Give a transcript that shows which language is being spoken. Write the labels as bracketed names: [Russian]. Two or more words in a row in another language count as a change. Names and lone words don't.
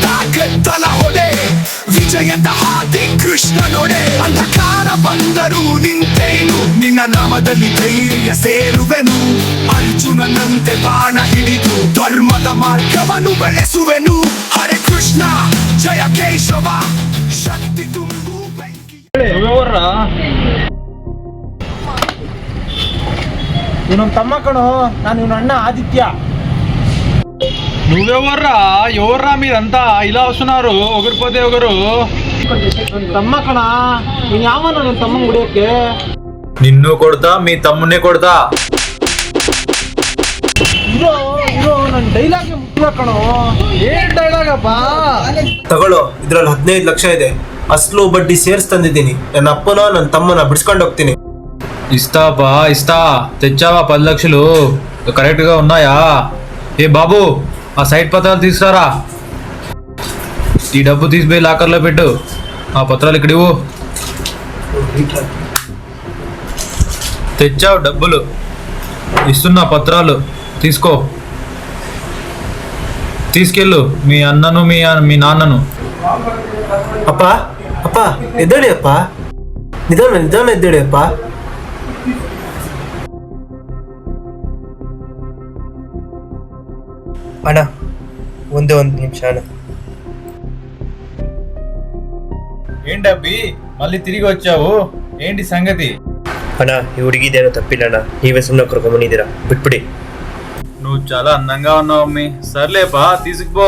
[Kannada] ಗೆದ್ದಲ ಹೊಡೆ, ವಿಜಯದ ಹಾದಿ ಕೃಷ್ಣ ನೊಡೆ, ಅಂಧಕಾರ ಬಂದರೂ ನಿಂತೇನು, ನಿನ್ನ ನಾಮದಲ್ಲಿ ಧೈರ್ಯ ಸೇರುವೆನು, ಅರ್ಜುನನಂತೆ ಬಾಣ ಹಿಡಿದು ಧರ್ಮದ ಮಾರ್ಗವನ್ನು ಬೆಳೆಸುವೆನು, ಹರೇ ಕೃಷ್ಣ ಜಯ ಕೇಶವ ಶಕ್ತಿ ತುಂಬು ಬೆಂಕಿ. [Telugu] నువ్వెవర్రా? [Kannada] ಇವ್ ನಮ್ಮ ತಮ್ಮ ಕಣೋ, ನಾನು ಇವನ ಅಣ್ಣ ఆదిత్య. [Telugu] నువ్వెవర్రా? ఎవర్రా మీరంతా ఇలా వస్తున్నారు ఒకరిపోతే ఒకరు? [Kannada] ತಮ್ಮ ಕಣ, ನೀನ್ ಯಾವನ ನನ್ನ ತಮ್ಮಂಗ್ ಹೊಡಿಯಕ್ಕೆ? [Telugu] నిన్ను కొడతా, మీ తమ్మునే కొడతా. [Kannada] ಇರೋ ಇರೋ ನನ್ನ ಡೈಲಾಗ್ ಮುಖ್ಯ ಕಣೋ. ಏನ್ ಡೈಲಾಗಪ್ಪ? ತಗೊಳ್ಳೋ, ಇದ್ರಲ್ಲಿ 15 ಲಕ್ಷ ಇದೆ. ಅಸ್ಲು ಬಡ್ಡಿ ಸೇರ್ಸ್ ತಂದಿದ್ದೀನಿ. ನನ್ನ ಅಪ್ಪನ ನನ್ನ ತಮ್ಮನ ಬಿಡಿಸ್ಕೊಂಡು ಹೋಗ್ತೀನಿ. [Telugu] ఇస్తాపా ఇస్తా. తెచ్చావా 10 లక్షలు? కరెక్ట్ గా ఉన్నాయా? ఏ బాబు, ఆ సైట్ పత్రాలు తీసుకురారా. ఈ డబ్బు తీసిపోయి లాకర్లో పెట్టు. ఆ పత్రాలు ఇక్కడ ఇవ్వు. తెచ్చావు డబ్బులు, ఇస్తున్నా పత్రాలు తీసుకో. తీసుకెళ్ళు మీ అన్నను మీ నాన్నను. [Kannada] ಅಪ್ಪ ಅಪ್ಪ ಎದ್ದೇಳಿ ಅಪ್ಪ, ನಿಧಾನ ನಿಧಾನ ಎದ್ದೇಳಿ ಅಪ್ಪ. ಅಣ್ಣ ಒಂದೇ ಒಂದು ನಿಮಿಷ ಅಣ್ಣ. [Telugu] ఏంటబ్బి మళ్ళీ తిరిగి వచ్చావు? ఏంటి సంగతి? [Kannada] ಅಣ್ಣ ಈ ಹುಡುಗಿದೇನೋ ತಪ್ಪಿಲ್ಲ ಅಣ್ಣ, ನೀವೇ ಸುಮ್ಮನೆ ಕರ್ಕೊಂಡ್ಬಂದಿದ್ದೀರಾ, ಬಿಟ್ಬಿಡಿ. [Telugu] నువ్వు చాలా అందంగా ఉన్నావు అమ్మి. సర్లేపా తీసుకుపో.